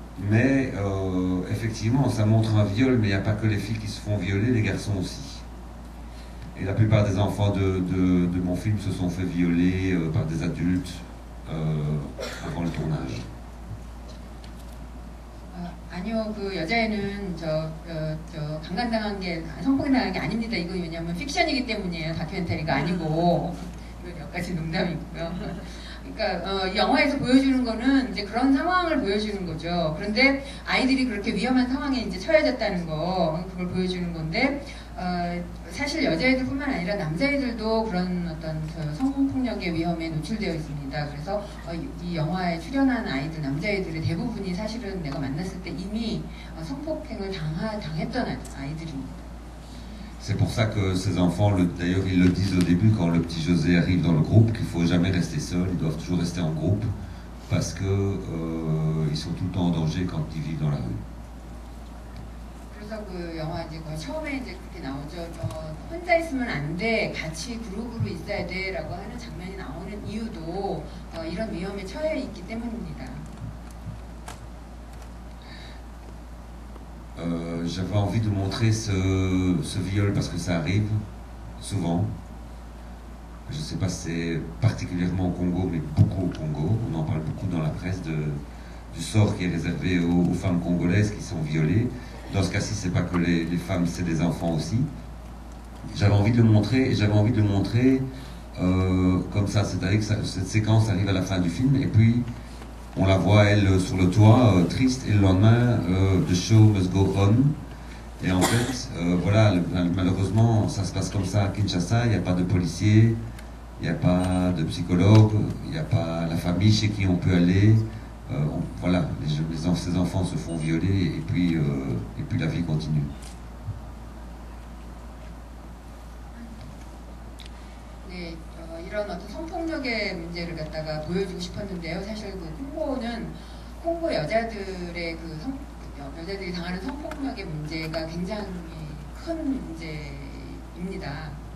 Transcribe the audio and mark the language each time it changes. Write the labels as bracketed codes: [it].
[fr] Mais effectivement, ça montre un viol, mais il n'y a pas que les filles qui se font violer, les garçons aussi. Et la plupart des enfants de mon film se sont fait violer par des adultes avant le tournage. [ko] 아니요, 그 여자애는 강간당한 게 성폭행당한 게 아닙니다. 이거 왜냐하면 픽션이기 때문이에요. 다큐멘터리가 아니고. 이건 몇 가지 농담이고요. 그러니까 이 영화에서 보여주는 거는 이제 그런 상황을 보여주는 거죠. 그런데 아이들이 그렇게 위험한 상황에 이제 처해졌다는 거, 그걸 보여주는 건데 사실 여자애들뿐만 아니라 남자애들도 그런 어떤 성폭력의 위험에 노출되어 있습니다. 그래서 이 영화에 출연한 아이들, 남자애들의 대부분이 사실은 내가 만났을 때 이미 성폭행을 당했던 아이들입니다. [fr] C'est pour ça que ces enfants, d'ailleurs ils le disent au début quand le petit José arrive dans le groupe, qu'il ne faut jamais rester seul, ils doivent toujours rester en groupe parce que ils sont tout le temps en danger quand ils vivent dans la rue. [ko] 그래서 그 영화 이제 처음에 이제 그렇게 나오죠. 혼자 있으면 안 돼, 같이 그룹으로 있어야 돼라고 하는 장면이 나오는 이유도 이런 위험에 처해 있기 때문입니다. [fr] J'avais envie de montrer ce viol parce que ça arrive souvent. Je ne sais pas si c'est particulièrement au Congo, mais beaucoup au Congo. On en parle beaucoup dans la presse du sort qui est réservé aux femmes congolaises qui sont violées. Dans ce cas-ci, c'est pas que les femmes, c'est des enfants aussi. J'avais envie de le montrer, et j'avais envie de le montrer comme ça. C'est-à-dire que cette séquence arrive à la fin du film, et puis on la voit, elle, sur le toit, triste, et le lendemain, [en] the show must go on. [fr] Et en fait, voilà, malheureusement, ça se passe comme ça à Kinshasa, il n'y a pas de policiers, il n'y a pas de psychologue, il n'y a pas la famille chez qui on peut aller. Voilà, ces enfants se font violer, et puis la vie continue. [ko] 네, 이런 어떤 성폭력의 문제를 갖다가 보여주고 싶었는데요. 사실 그 콩고 여자들의 여자들이 당하는 성폭력의 문제가 굉장히 큰 문제입니다.